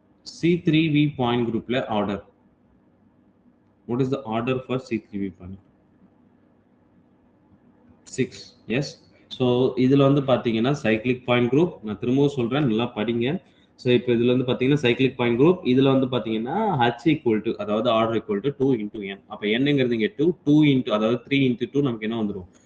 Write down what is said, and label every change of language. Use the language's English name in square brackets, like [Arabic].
[Tamil] C3v point குரூப்ல order. [English] What is the order for C3v point? 6. Yes. [Tamil] So இதுல வந்து பாத்தீங்கன்னா சைக்ளிக் பாயிண்ட் குரூப். நான் திரும்பவும் சொல்றேன், நல்லா படிங்க. ஸோ இப்போ இதுல வந்து பாத்தீங்கன்னா சைக்ளிக் பாயிண்ட் குரூப். இதுல வந்து பாத்தீங்கன்னா h ஈக்குவல் டு அதாவது order equal to 2 into n. அப்ப என்னங்கிறது இங்க 2 இன்டூ அதாவது 3 இன்டூ 2 நமக்கு என்ன வந்துடும்?